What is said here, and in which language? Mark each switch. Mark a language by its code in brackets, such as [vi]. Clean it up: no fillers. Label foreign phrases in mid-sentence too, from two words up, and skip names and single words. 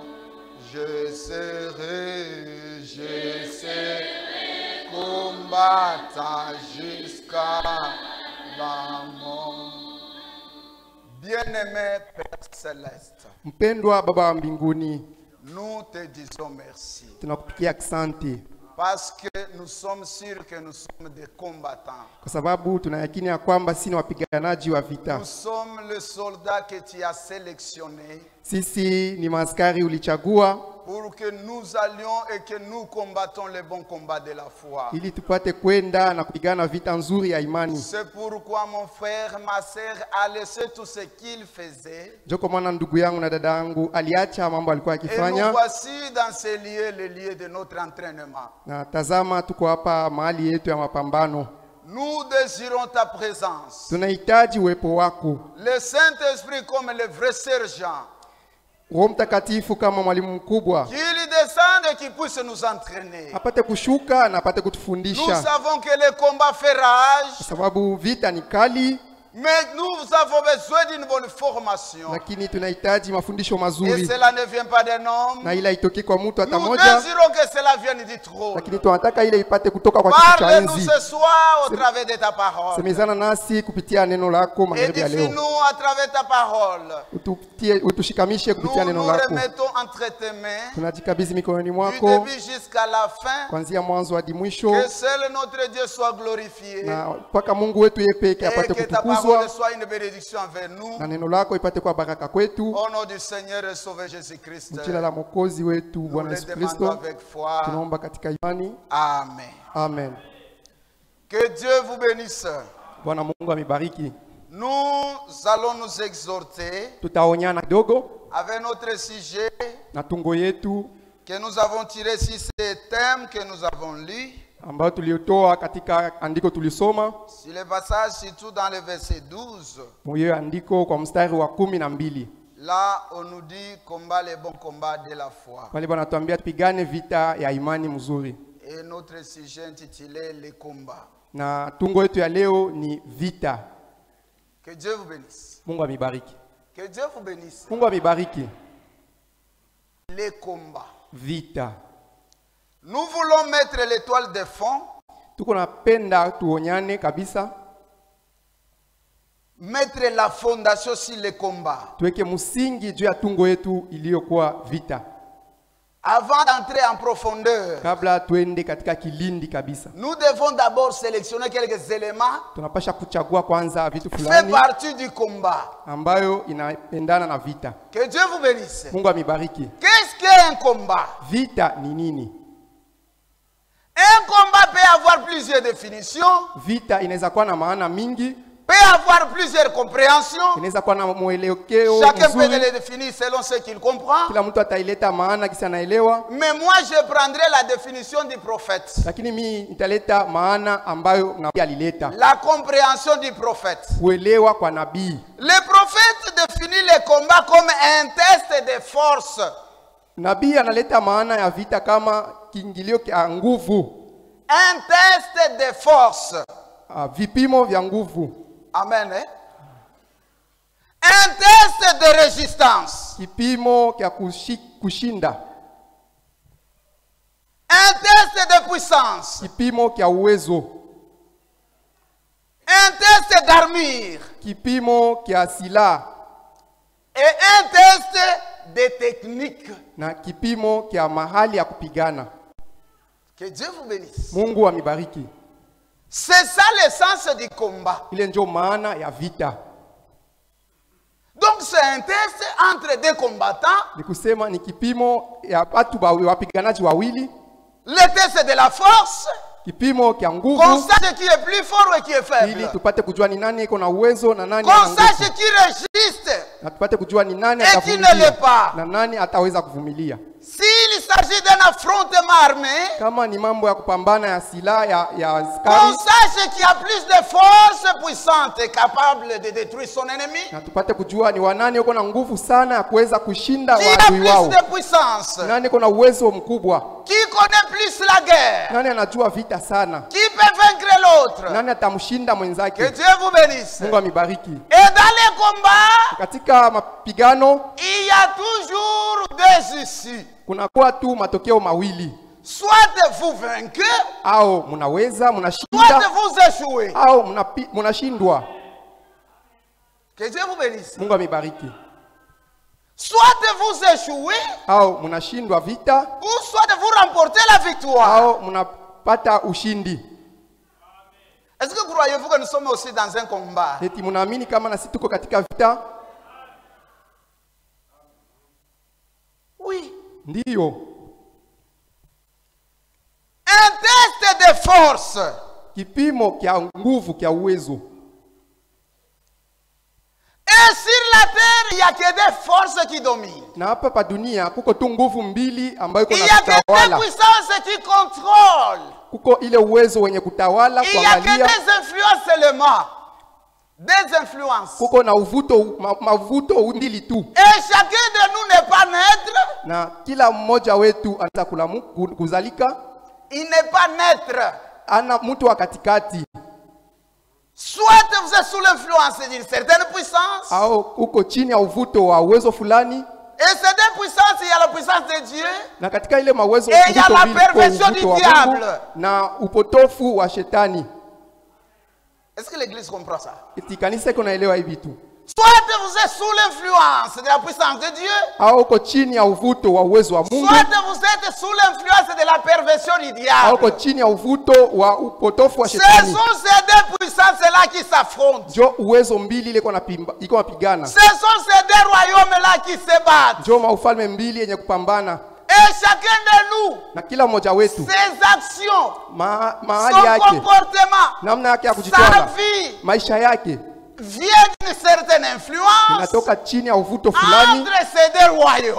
[fr] Je serai combattant jusqu'à la mort. Bien-aimé Père Céleste, [sw] Mpendwa Baba wa mbinguni, [fr] nous te disons merci [sw] tunakupigia asante [fr] parce que nous sommes sûrs que nous sommes des combattants. [sw] kwa sababu tunayakini ya kwamba sisi ni wapiganaji wa vita. [fr] Nous sommes les soldats que tu as sélectionnés [sw] Sisi ni maaskari ulichagua [fr] pour que nous allions et que nous combattons le bon combat de la foi. [sw] ili tupate kwenda na kupigana vita nzuri ya imani. [fr] C'est pourquoi mon frère, ma sœur a laissé tout ce qu'il faisait. [sw] Joko mwana ndugu yangu na dada yangu aliacha mambo alikuwa [fr] Et nous [sw] akifanya, [fr] voici dans ces lieux, les lieux de notre entraînement. [sw] na tazama tuko hapa mahali yetu ya mapambano. [fr] Nous désirons ta présence. [sw] Tunahitaji uwepo wako, [fr] Le Saint-Esprit comme le vrai sergent. [sw] Roho Mtakatifu kama mwalimu mkubwa, [fr] Qu'il descende et qu'il puisse nous entraîner. [sw] apate kushuka na apate [fr] Nous [sw] kutufundisha, [fr] savons que le combat fait rage. [sw] kwa sababu vita ni kali, [fr] Mais nous avons besoin d'une bonne formation. [sw] lakini tunahitaji mafundisho [fr] Et [sw] mazuri, [fr] cela ne vient pas d'un homme. [sw] na ile haitoki kwa mtu hata [fr] Nous [sw] moja, [fr] désirons que cela vienne du trône. [sw] lakini tunataka ile ipate kutoka kwa kiti cha [fr] Parle-nous [sw] enzi. [fr] ce soir au travers de ta parole. [sw] Semezana nasi kupitia neno lako magharibi ya leo, [fr] Édifie-nous à travers ta parole. [sw] utushikamishe kupitia [fr] Nous [sw] neno [fr] nous [sw] lako. [fr] remettons entre tes mains, [sw] Tunajikabidhi mikononi [fr] du [sw] mwako [fr] début jusqu'à la fin. [sw] kuanzia mwanzo hadi mwisho, [fr] Que seul notre Dieu soit glorifié. [sw] na mpaka Mungu wetu yeye peke [fr] Et [sw] apate [fr] que ta parole [sw] kutukuzwa, [fr] soit une bénédiction envers nous. [sw] na neno lako ipate kuwa baraka kwetu. [fr] Au nom du Seigneur et Sauveur Jésus-Christ. [sw] Jina la Mwokozi wetu [fr] Nous [sw] Bwana [fr] le [sw] Yesu [fr] demandons [sw] Kristo [fr] avec foi. [sw] tunaomba katika imani, [fr] Amen. [sw] amen. [fr] Que Dieu vous bénisse. [sw] Bwana Mungu amebariki. [fr] Nous allons nous exhorter [sw] Tutaonyana kidogo [fr] avec notre sujet [sw] na tungo yetu [fr] que nous avons tiré sur ces thèmes que nous avons lus. [sw] ambayo tuliotoa katika andiko tulisoma [fr] Sur le passage, surtout dans le verset 12, [sw] moyo andiko kwa mstari wa 12. [fr] là on nous dit combat les bons combats de la foi. [sw] Pale Bwana tuambia tupigane vita ya imani mzuri, [fr] Et notre sujet intitulé les combats. [sw] na tungo yetu ya leo ni vita. [fr] Que Dieu vous bénisse. [sw] Mungu amebariki. [fr] Que Dieu vous bénisse. [sw] Mungu amebariki. [fr] Les combats. [sw] Vita. [fr] Nous voulons mettre l'étoile de fond, [sw] Tuko napenda tuonyane kabisa, [fr] mettre la fondation sur les combats. [sw] tuweke msingi juu ya tungo yetu iliyokuwa vita, [fr] Avant d'entrer en profondeur, [sw] kabla tuende katika kilindi kabisa. [fr] nous devons d'abord sélectionner quelques éléments [sw] Tunapasha kuchagua kwanza vitu [fr] qui font [sw] fulani [fr] partie du combat. [sw] ambayo inaendana na vita. [fr] Que Dieu vous bénisse. [sw] Mungu amebariki. [fr] Qu'est-ce qu'est un combat? [sw] Vita ni nini? [fr] Un combat peut avoir plusieurs définitions, [sw] Vita inaweza kuwa na maana mingi, [fr] peut avoir plusieurs compréhensions. [sw] inaweza kuwa na mwelekeo [fr] Chacun peut [sw] mzuri. [fr] les définir selon ce qu'il comprend. [sw] Kila mtu ataileta maana kisi anaelewa, [fr] Mais moi, je prendrai la définition du prophète. [sw] lakini mimi nitaleta maana ambayo nabii alileta, [fr] La compréhension du prophète. [sw] kuelewa kwa nabii. [fr] Le prophète définit le combat comme un test de force. [sw] Nabii analeta maana ya vita kama kiingilio cha nguvu, [fr] Un test de force. [sw] vipimo vya nguvu, [fr] Amen. Hein? Un test de résistance. [sw] kipimo cha kushinda, [fr] Un test de puissance. [sw] kipimo cha uwezo, [fr] Un test d'armure. [sw] kipimo cha silaha, [fr] Et un test de technique. [sw] na kipimo cha mahali ya kupigana. [fr] Que Dieu vous bénisse. [sw] Mungu amebariki. [fr] C'est ça l'essence du combat. [sw] Ile ndio maana ya vita. [fr] Donc c'est un test entre deux combattants. [sw] Ni kusema ni kipimo ya watu wapiganaji wawili, [fr] Le test de la force. [sw] kipimo cha [fr] Qu'on [sw] nguvu, [fr] sache qui est plus fort et qui est [sw] ili [fr] faible. [sw] tupate kujua ni nani iko na uwezo na nani hana [fr] Qu'on sache [sw] nguvu, [fr] qui résiste [sw] na tupate kujua ni nani [fr] et qui ne l'est [sw] atavumilia [fr] pas. [sw] na nani ataweza kuvumilia. [fr] S'il s'agit d'un affrontement armé, [sw] Kama ni mambo ya kupambana ya silaha ya [fr] qu'on [sw] askari, [fr] sache qu'il y a plus de force puissante et capable de détruire son ennemi, [sw] na tupate kujua ni wanani uko na nguvu sana ya kuweza kushinda [fr] qui a [sw] waadui [fr] plus [sw] wao, [fr] de puissance, [sw] nani uko na uwezo mkubwa, [fr] qui connaît plus la guerre, [sw] nani anajua vita sana, [fr] qui peut vaincre l'autre. [sw] nani atamshinda [fr] Que [sw] mwenzake. [fr] Dieu vous bénisse. [sw] Mungu amebariki. [fr] Et dans les combats, [sw] Katika mapigano [fr] il y a toujours deux issues. [sw] kunakuwa tu matokeo mawili, [fr] Soit vous vainquez, [sw] au mnaweza [fr] soit [sw] mnashinda [fr] vous échouez. [sw] au mnashindwa. [fr] Que Dieu vous bénisse. [sw] Mungu amebariki. [fr] Soit vous échouez, [sw] Au mnashindwa vita [fr] ou soit vous remportez la victoire. [sw] au mnapata ushindi. [fr] Est-ce que croyez-vous que nous sommes aussi dans un combat? [sw] Eti mnaamini kama nasi tuko katika vita? [fr] Oui. [sw] Ndiyo. [fr] Un test de force. [sw] Kipimo kia nguvu kia uwezo. [fr] Et sur la terre, il n'y a que des forces qui dominent. [sw] Na hapa pa dunia kuko tu nguvu mbili ambayo iko [fr] Il [sw] na [fr] n'y a que des [sw] kutawala. [fr] puissances qui contrôlent. [sw] Kuko ile uwezo wenye kutawala [fr] Il n'y a que [sw] kuangalia. [fr] des influences seulement. Des influences. [sw] Kuko na uvuto mavuto mbili tu. [fr] Et chacun de nous n'est pas naître. [sw] Na kila mmoja wetu anaweza kuzalika, [fr] Il n'est pas naître. [sw] ana mtu wa katikati. [fr] Soit vous êtes sous l'influence d'une certaine puissance. [sw] au uko chini ya uvuto wa uwezo fulani, [fr] Et ces deux puissances, il y a la puissance de Dieu. [sw] na katika ile mawezo [fr] Et il y a la [sw] mbili, uko [fr] perversion [sw] uvuto [fr] du [sw] wa [fr] diable. [sw] Mungu na upotofu wa shetani. [fr] Est-ce que l'église comprend ça? [sw] Eti kanisa iko naelewa hivi tu. [fr] Soit vous êtes sous l'influence de la puissance de Dieu. [sw] Au uko chini ya uvuto wa uwezo wa Mungu, [fr] Soit vous êtes sous l'influence de la perversion du [sw] au [fr] diable. [sw] uko chini ya uvuto wa upotofu wa [fr] Ce [sw] shetani. [fr] sont ces deux puissances-là qui s'affrontent. [sw] Njo uwezo mbili ile iko napigana. [fr] Ce sont ces deux royaumes-là qui se battent. [sw] Njo maufalme mbili yenye kupambana, [fr] Et chacun de nous, [sw] na kila mmoja wetu [fr] ses actions, [sw] mahali [fr] son [sw] yake, [fr] comportement, [sw] namna yake ya [fr] sa [sw] kujitwala, [fr] vie [sw] maisha yake [fr] vient d'une certaine influence [sw] inatoka chini ya uvuto fulani [fr] entre ces deux royaumes.